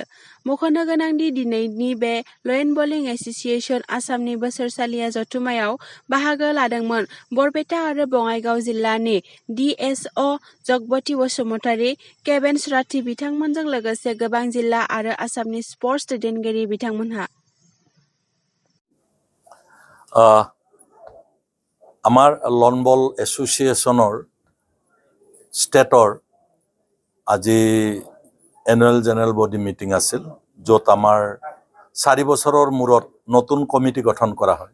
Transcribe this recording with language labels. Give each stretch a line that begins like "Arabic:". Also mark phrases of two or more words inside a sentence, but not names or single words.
Bodo: मख'नो गोनांदि दिनैनि बे लयन बलिं एस'सिएशन आसामनि बोसोरसालिया जथुमायाव बाहागो लादोंमोन बरपेटा आरो बङाइगाव जिल्लानि DSO जगबती बसुमतारी, केबेन्स राथि बिथांमोनजों लोगोसे गोबां जिल्ला आरो आसामनि स्पर्ट्स दैदेनगिरि बिथांमोनहा।
Assamese: আমাৰ লন বল এছ'চিয়েশ্যনৰ ষ্টেটৰ আজি
English: annual general body meeting
Assamese: আছিল, য'ত আমাৰ 4 বছৰৰ মূৰত নতুন কমিটি গঠন কৰা হয়।